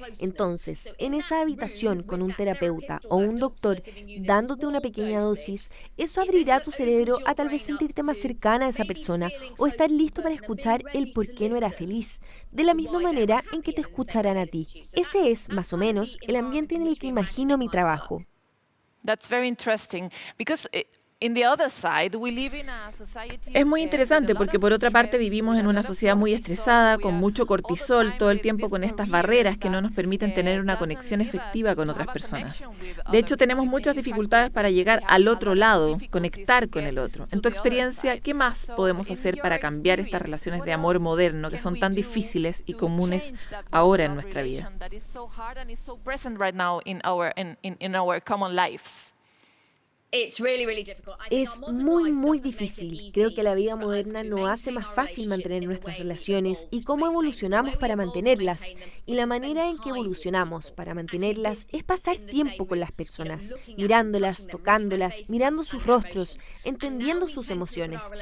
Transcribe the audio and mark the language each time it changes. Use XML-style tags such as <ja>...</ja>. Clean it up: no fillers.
<es>Entonces, en esa habitación con un terapeuta o un doctor dándote una pequeña dosis, eso abrirá tu cerebro a tal vez sentirte más cercana a esa persona o estar listo para escuchar el por qué no era feliz, de la misma manera en que te escucharán a ti. Ese es, más o menos, el ambiente en el que imagino mi trabajo.</es> <en>That's very interesting because in the other side we live in a society.</en> <es>Es muy interesante porque por otra parte vivimos en una sociedad muy estresada, con mucho cortisol, todo el tiempo con estas barreras que no nos permiten tener una conexión efectiva con otras personas. De hecho, tenemos muchas dificultades para llegar al otro lado, conectar con el otro. En tu experiencia, ¿qué más podemos hacer para cambiar estas relaciones de amor moderno que son tan difíciles y comunes ahora en nuestra vida?</es> <en>That is so hard and is so present right now in our common lives.</en> <es>Es muy difícil. Creo que la vida moderna no hace más fácil mantener nuestras relaciones y cómo evolucionamos para mantenerlas. Y la manera en que evolucionamos para mantenerlas es pasar tiempo con las personas, mirándolas, tocándolas, mirando sus rostros, entendiendo sus emociones.</es>